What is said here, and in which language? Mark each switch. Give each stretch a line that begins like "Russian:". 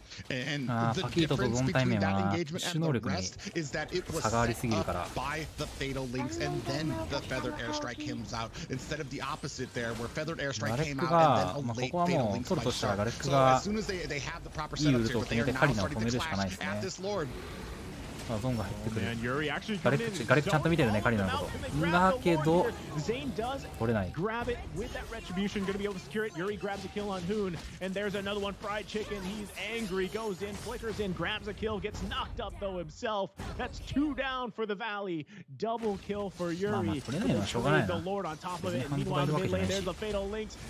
English: And the difference between that engagement and the rest is that it was set up by the fatal links, and then the feathered airstrike comes out instead of the opposite there, where feathered airstrike came out and then a late fatal links by Shark. So as soon as they have the proper setups here, but they are now starting to clash at this Lord.
Japanese: ゾンが入ってくる。ガレックちゃんと見てるね、カリナのこと。だけど、取れない。
English: Grab it with that retribution, gonna be able to secure it. Yuri grabs a kill on Hoon, and there's another one. Fried chicken. He's angry, goes in, flickers in, grabs a kill, gets knocked up though himself. That's 2 down for the Valley. Double kill for Yuri. The Lord on top of it. And meanwhile, in the mid lane, there's the fatal links.